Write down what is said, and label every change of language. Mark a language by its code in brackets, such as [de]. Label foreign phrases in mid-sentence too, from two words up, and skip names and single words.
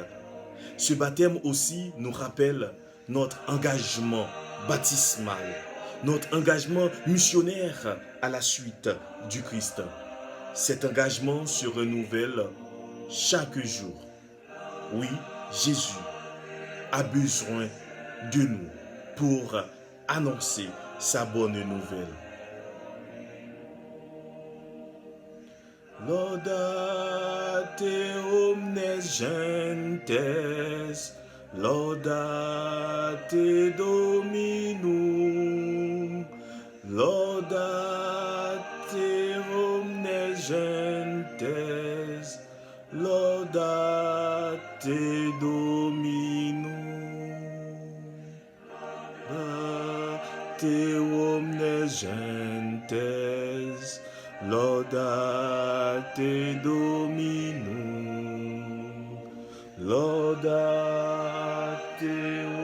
[fr] Ce baptême aussi nous rappelle notre engagement baptismal, notre engagement missionnaire à la suite du Christ. Cet engagement se renouvelle chaque jour. Oui, Jésus a besoin de nous pour annoncer sa bonne nouvelle. [la] Laudate omnes gentes, laudate Dominum, laudate omnes gentes, laudate Dominum, laudate omnes gentes, laudate Dominum, laudate